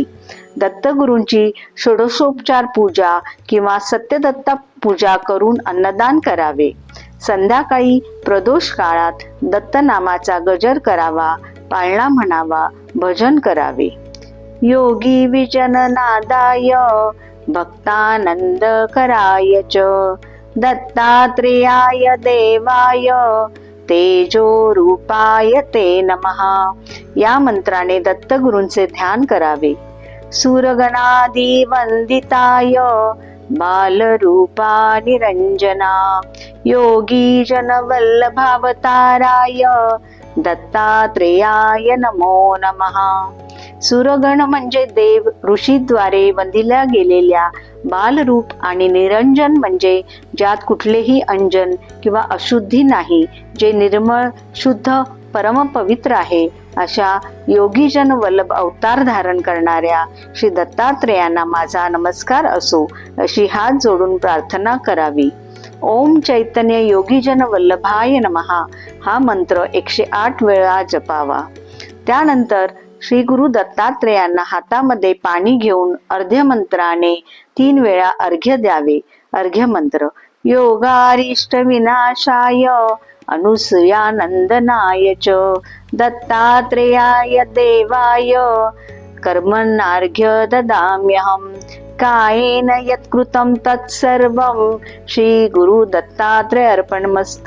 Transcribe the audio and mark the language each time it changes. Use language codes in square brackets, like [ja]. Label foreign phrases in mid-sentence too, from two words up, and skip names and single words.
[mr] दत्तगुरूंची षोडशोपचार पूजा किंवा सत्यदत्त पूजा करून अन्नदान करावे. संध्याकाळी प्रदोष काळात दत्तनामाचा गजर करावा, पाळणा म्हणावा, भजन करावे. [sa] योगी विजन नादाय भक्तानंद कराय च दत्तात्रेयाय देवाय तेजो रूपाय ते नमः [mr] या मंत्राने दत्तगुरूंचे ध्यान करावे. [sa] सूरगणादी वंदिताय बालरूपा निरंजना योगी जन वल्लभावताराय दत्तात्रेयाय नमो नमः. [mr] सूरगण म्हणजे देव, ऋषीद्वारे वंदिल्या गेलेल्या बालरूप आणि निरंजन म्हणजे ज्यात कुठलेही अंजन किंवा अशुद्धी नाही, जे निर्मळ, शुद्ध, परमपवित्र आहे अशा योगीजन वल्लभ अवतार धारण करणाऱ्या श्री दत्तात्रेयांना माझा नमस्कार असो अशी हात जोडून प्रार्थना करावी. [sa] ओम चैतन्य योगीजन वल्लभाय नमः [mr] हा मंत्र 108 वेळा जपावा. त्यानंतर श्री गुरु दत्तात्रेयांना हातामध्ये पाणी घेऊन अर्ध्य मंत्राने 3 वेळा अर्घ्य द्यावे. अर्घ्य मंत्र: [sa] योगारिष्ट विनाशाय अनुसूयानंदनाय च दत्तात्रेयाय देवाय कर्मणार्घ्य ददाम्यहम् कायेन यत्कृतं तत्सर्वं श्री गुरु दत्तात्रेय अर्पणमस्तु.